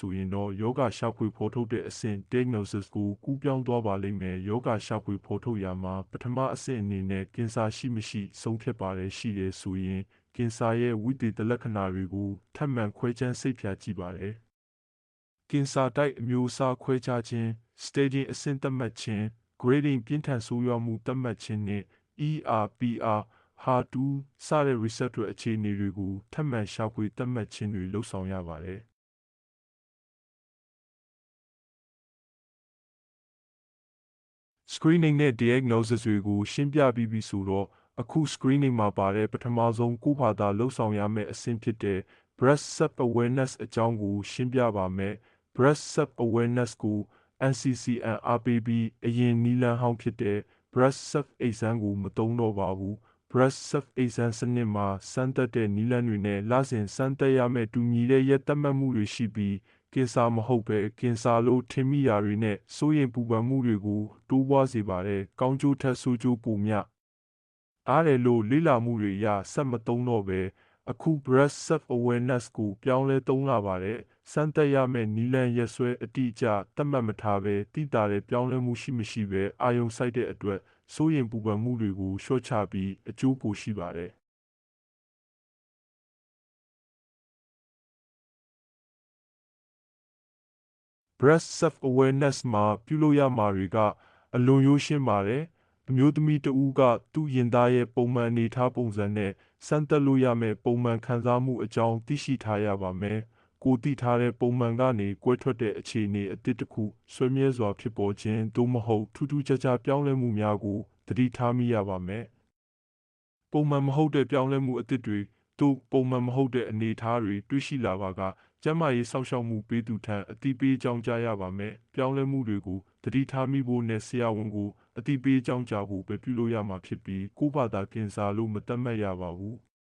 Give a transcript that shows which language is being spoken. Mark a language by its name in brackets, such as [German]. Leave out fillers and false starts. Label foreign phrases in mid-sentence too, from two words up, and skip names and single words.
[Burmese] ဆိုရင်တော့ယောဂရှာဖွေဖော်ထုတ်တဲ့အဆင့် diagnosis ကိုကူးပြောင်းသွားပါလိမ့်မယ်ယောဂရှာဖွေဖော်ထုတ်ရာမှာပထမအဆင့်အနေနဲ့ကင်ဆာရှိမရှိဆုံးဖြတ်ပါတယ်ရှိတယ်ဆိုရင်ကင်ဆာရဲ့ဝိသေသလက္ခဏာတွေကိုထပ်မံခွဲခြမ်းစိတ်ဖြာကြည့်ပါတယ်ကင်ဆာတိုက်အမျိုးအစားခွဲခြားခြင်း staging အဆင့်သတ်မှတ်ခြင်း grading ပြင်းထန်ဆိုးရွားမှုသတ်မှတ်ခြင်းနှင့် ERPR HER2 စတဲ့ receptor အခြေအနေတွေကိုထပ်မံရှာဖွေသတ်မှတ်ခြင်းတွေလုပ်ဆောင်ရပါတယ် ။ screening နဲ့ diagnosis တွေကိုရှင်းပြပြီးပြီဆိုတော့အခု screening မှာပါတဲ့ပထမဆုံးကိုယ့်ဘာသာလှုပ်ဆောင်ရမယ့်အဆင့်ဖြစ်တဲ့ [English] breast self awareness [Burmese] အကြောင်းကိုရှင်းပြပါမယ် ။ [English] breast self awareness [Burmese] ကို NCCN အားပေးပြီးအရင်နည်းလမ်းဟောင်းဖြစ်တဲ့ [English] breast self exam [Burmese] ကိုမသုံးတော့ပါဘူး။ [English] breast self exam [Burmese] စန စ်မှာစမ်းသပ်တဲ့နည်းလမ်းတွေနဲ့လစဉ်စမ်းသပ်ရမယ့်တူညီတဲ့ရက်သတ်မှတ်မှုတွေရှိပြီးကင်ဆာမဟုတ်ဘဲကင်ဆာလို့ထင်မိရာတွေနဲ့စိုးရိမ်ပူပန်မှုတွေကိုတိုးပွားစေပါတယ် ။ကောင်းကျိုးထက်ဆိုးကျိုးပိုများအားတယ်လို့လေ့လာမှုတွေအရဆက်မသုံးတော့ပဲအခု breast self awareness ကိုပြောင်းလဲသုံးလာပါတယ်။စမ်းသပ်ရမယ့်နည်းလမ်းရက်စွဲအတိအကျသတ်မှတ်မထားဘဲတိတာတဲ့ပြောင်းလဲမှုရှိမရှိပဲအာယုံစိုက်တဲ့အတွက်စိုးရိမ်ပူပန်မှုတွေကိုလျှော့ချပြီးအကျိုးပိုရှိပါတယ်။ [English] breast self awareness [Burmese] မှာပြုလုပ်ရမှာတွေကအလွန်ရိုးရှင်းပါတယ်။အမျိုးသမီးတစ်ဦးကသူ့ရင်သားရဲ့ပုံမှန်အနေအထားပုံစံနဲ့စမ်းသပ်လို့ရမယ့်ပုံမှန်ခံစား မှုအကြောင်းသိရှိထားရပါမယ်။ကိုယ်သိထားတဲ့ပုံမှန်ကနေကွဲထွက်တဲ့အခြေအနေအသစ်တစ်ခုဆွေးမြဲစွာဖြစ်ပေါ်ခြင်းသို့မဟုတ်ထူးထူးခြားခြားပြောင်းလဲမှုများကိုသတိထားမိရပါမယ်။ပုံမှန်မဟုတ်တဲ့ပြောင်းလဲမှုအသစ်တွေသို့ပုံမှန်မဟုတ်တဲ့အနေအထားတွေတွေ့ရှိလာပါကကျန်းမာရေးစောင့်ရှောက်မှုပေးသူထံအသိပေးကြောင်းကြားရပါမယ်။ပြောင်းလဲမှုတွေကိုသတိထားမိဖို့နဲ့ဆရာဝန်ကိုအသိပေးကြောင်းကြားဖို့ပဲပြုလုပ်ရမှာဖြစ်ပြီးကိုယ့်ဘာသာကင်ဆာလို့မသတ်မှတ်ရပါဘူး။